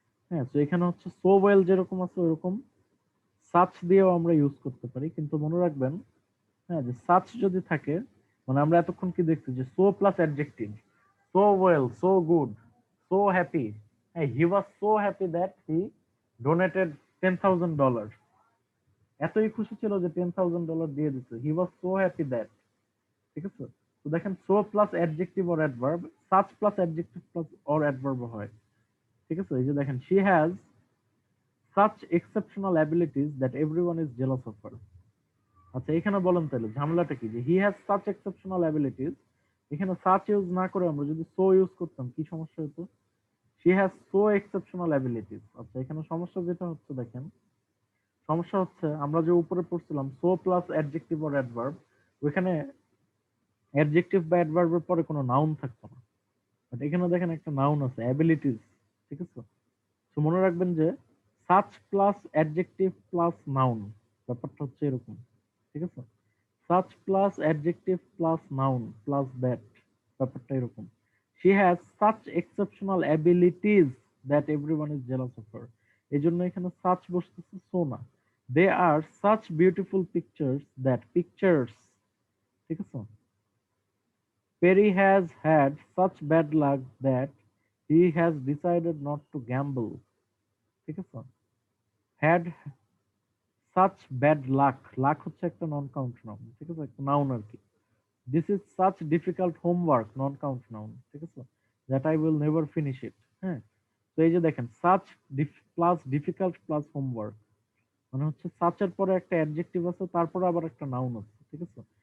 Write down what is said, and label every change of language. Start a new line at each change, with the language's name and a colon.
Bangla: হ্যাঁ, তো এখানে হচ্ছে সো ওয়েল যেরকম আছে ওরকম সাচ দিয়েও আমরা ইউজ করতে পারি, কিন্তু মনে রাখবেন, হ্যাঁ, যে সাচ যদি থাকে, মানে আমরা এতক্ষণ কি দেখছি যে so plus adjective, so well, so good, so happy, হ্যাঁ
English: he was so happy that he donated $10,000,
Bangla: এতই খুশি ছিল যে $10,000 দিয়ে দিচ্ছে, হি ওয়াজ সো হ্যাপি দ্যাট, ঠিক আছে। তো দেখেন so plus adjective or adverb, such plus adjective plus or adverb হয়, ঠিক আছে। এই যে দেখেন
English: She has such exceptional abilities that everyone is jealous of her.
Bangla: আচ্ছা, এখানে বলেন তাহলে ঝামেলাটা কি, যে
English: he has such exceptional abilities,
Bangla: এখানে such ইউজ না করে আমরা যদি so ইউজ করতাম কি সমস্যা হতো?
English: she has so exceptional abilities।
Bangla: আচ্ছা, এখানে সমস্যা যেটা হচ্ছে দেখেন, সমস্যা হচ্ছে আমরা যে উপরে পড়ছিলাম so plus adjective or adverb, ওইখানে অ্যাডজেক্টিভ বা অ্যাডভার্বের পরে কোনো নাউন থাকতো না, বাট এখানে দেখেন একটা নাউন আছে অ্যাবিলিটিস, ঠিক আছে। তো মনে রাখবেন যে such plus adjective plus noun, ব্যাপারটা হচ্ছে এরকম, ঠিক আছে। Such plus adjective plus noun plus that, ব্যাপারটা এরকম।
English: she has such exceptional abilities that everyone is jealous of her,
Bangla: এই জন্য এখানে সাচ বসতেছে সো না।
English: They are such beautiful pictures that pictures, ঠিক আছে। Perry has had such bad luck that he has decided not to gamble,
Bangla: ঠিক আছে। Had such bad luck, lakh হচ্ছে একটা নন কাউন্ট নাউন, ঠিক আছে, একটা নাউন আর কি।
English: this is such difficult homework, non count noun,
Bangla: ঠিক আছে,
English: That I will never finish it.
Bangla: হ্যাঁ, তো এই যে দেখেন such plus difficult plus homework, মানে হচ্ছে সাচের পরে একটা অ্যাডজেক্টিভ আছে, তারপরে আবার একটা নাউন আছে, ঠিক আছে।